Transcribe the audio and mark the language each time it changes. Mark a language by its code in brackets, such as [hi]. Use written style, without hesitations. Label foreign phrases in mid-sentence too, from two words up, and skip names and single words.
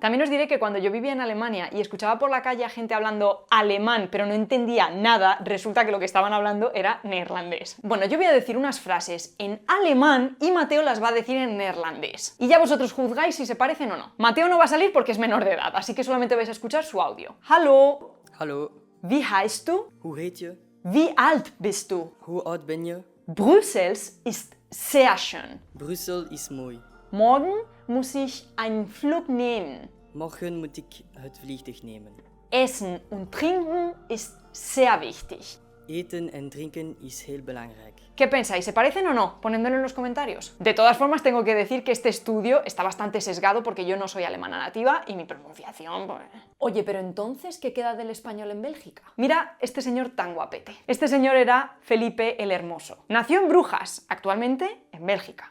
[es] También os diré que cuando yo vivía en Alemania y escuchaba por la calle a gente hablando alemán, pero no entendía nada, resulta que lo que estaban hablando era neerlandés. Bueno, yo voy a decir unas frases en alemán y Mateo las va a decir en neerlandés. Y ya vosotros juzgáis si se parecen o no. Mateo no va a salir porque es menor de edad, así que solamente vais a escuchar su audio. [de] Hallo. [nl] Hallo, [de] Wie heißt du? [nl] hoe heet je? [de] Wie alt bist du? [nl] Hoe oud ben je? [de] Brussels ist sehr schön. [nl] Brussel is mooi. [de] Morgen muss ich einen Flug nehmen. [nl] Morgen moet ik het vliegtuig nemen. [de] Essen und trinken ist sehr wichtig. [nl] Eten en drinken is heel belangrijk. [es] ¿Qué pensáis? ¿Se parecen o no? Ponedmelo en los comentarios. De todas formas, tengo que decir que este estudio está bastante sesgado porque yo no soy alemana nativa y mi pronunciación, pues... Oye, pero entonces, ¿qué queda del español en Bélgica? Mira este señor tan guapete. Este señor era Felipe el Hermoso. Nació en Brujas, actualmente en Bélgica.